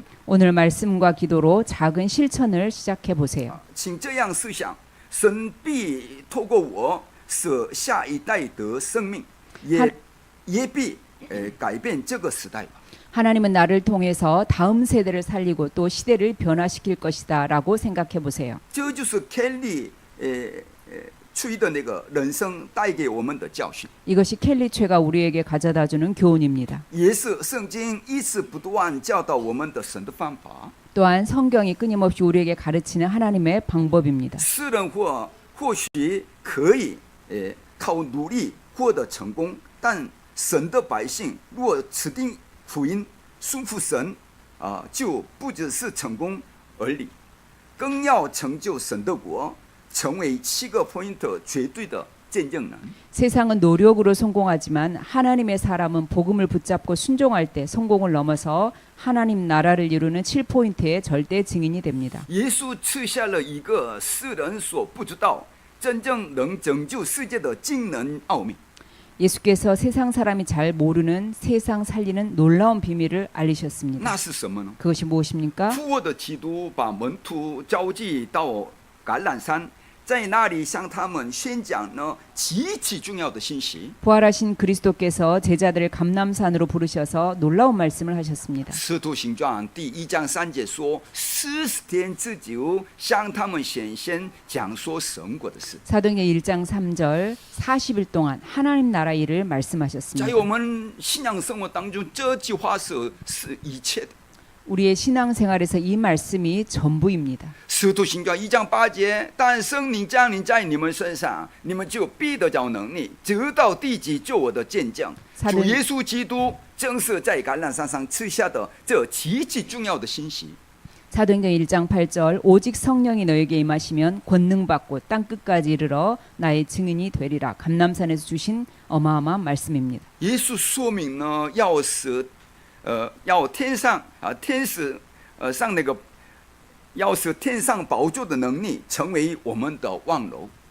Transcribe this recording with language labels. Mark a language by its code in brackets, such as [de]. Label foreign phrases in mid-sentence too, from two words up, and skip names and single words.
[ko] 오늘 말씀과 기도로 작은 실천을 시작해 보세요. [zh] 请这样思想：神必透过我使下一代得生命，也必改变这个时代。 [ko] 하나님은 나를 통해서 다음 세대를 살리고 또 시대를 변화시킬 것이다라고 생각해 보세요. [zh] 这就是 Kelly 出的那个人生带给我们的教训， [ko] 이것이 켈리 최가 우리에게 가져다주는 교훈입니다. [zh] 也是圣经一直不断教导我们的神的方法。 [ko] 또한 성경이 끊임없이 우리에게 가르치는 하나님의 방법입니다. [zh] 世人或许可以靠努力获得成功，但神的百姓若持定福音，顺服神就不只是成功而已，更要成就神的国，成为7个 point 绝对的见证人。 [ko] 세상은 노력으로 성공하지만 하나님의 사람은 복음을 붙잡고 순종할 때 성공을 넘어서 하나님 나라를 이루는 7포인트의 절대 증인이 됩니다. [zh] 耶稣赐下了一个世人所不知道，真正能拯救世界的惊人奥秘。 [ko] 예수께서 세상 사람이 잘 모르는 세상 살리는 놀라운 비밀을 알리셨습니다. [zh] 那是什么呢？ [ko] 그것이 무엇입니까? [zh] 复活的基督把门徒召集到橄榄山，在那里向他们宣讲呢极其重要的信息。 [ko] 부활하신 그리스도께서 제자들을 감람산으로 부르셔서 놀라운 말씀을 하셨습니다. [zh] 使徒行传第1章3节说，40天之久向他们显现，讲说神国的事。 [ko] 사도행전 1장 3절 40일 동안 하나님 나라 일을 말씀하셨습니다. [zh] 在我们信仰生活当中，这句话是一切的。 [ko] 우리의 신앙생활에서 이 말씀이 전부입니다. [zh] 使徒行传1章8节，但圣灵降临在你们身上，你们就必得着能力，直到地极做我的见证。主耶稣基督正是在橄榄山上赐下的这极其重要的信息。 [ko] 사도행전 1장 8절 오직 성령이 너에게 임하시면 권능 받고 땅 끝까지 이르러 나의 증인이 되리라. 감람산에서 주신 어마어마한 말씀입니다. [zh] 耶稣说明呢，要天上天使上那个，要使天上宝座的能力成为我们的望楼。